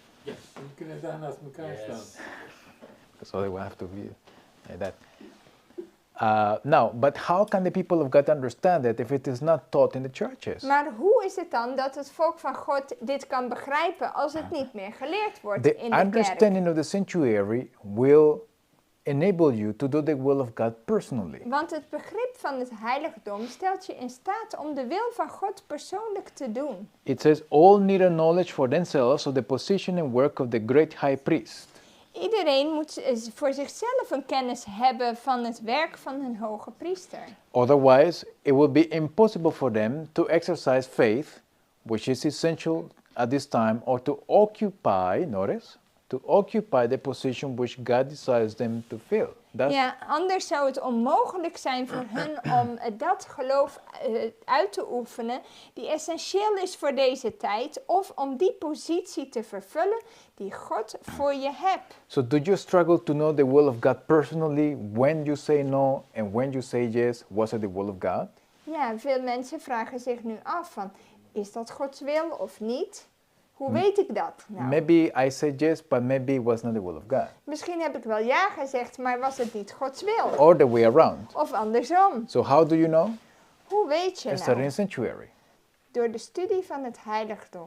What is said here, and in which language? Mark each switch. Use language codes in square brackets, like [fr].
[nl] We kunnen daar naast elkaar staan. [en] so we have to be like that. Now, but how can the people of God understand it if it is not taught in the churches? [nl] Maar hoe is het dan dat het volk van God dit kan begrijpen als het niet meer geleerd wordt [en] The [nl] in de kerk? [en] understanding of the sanctuary will enable you to do the will of God personally. [nl] Want het begrip van het heiligdom stelt je in staat om de wil van God persoonlijk te doen. [en] It says, all need a knowledge for themselves of the position and work of the great high priest. [nl] Iedereen moet voor zichzelf een kennis hebben van het werk van een hoge priester. [en] Otherwise, it will be impossible for them to exercise faith, which is essential at this time, or to occupy, notice, to occupy the position which God desires them to fill. [nl] Ja, anders zou het onmogelijk zijn voor hun om dat geloof uit te oefenen die essentieel is voor deze tijd, of om die positie te vervullen die God voor je hebt. [en] So do you struggle to know the will of God personally when you say no and when you say yes? Was it the will of God? [nl] Ja, veel mensen vragen zich nu af van, is dat Gods wil of niet? Hoe weet ik dat nou? [en] Maybe I said yes, but maybe it was not the will of God. [nl] Misschien heb ik wel ja gezegd, maar was het niet Gods wil? [en] Or the way around. [nl] Of andersom. [en] So how do you know? [nl] Hoe weet je [en] It's in [nl] nou? [en] sanctuary. [nl] Door de studie van het heiligdom.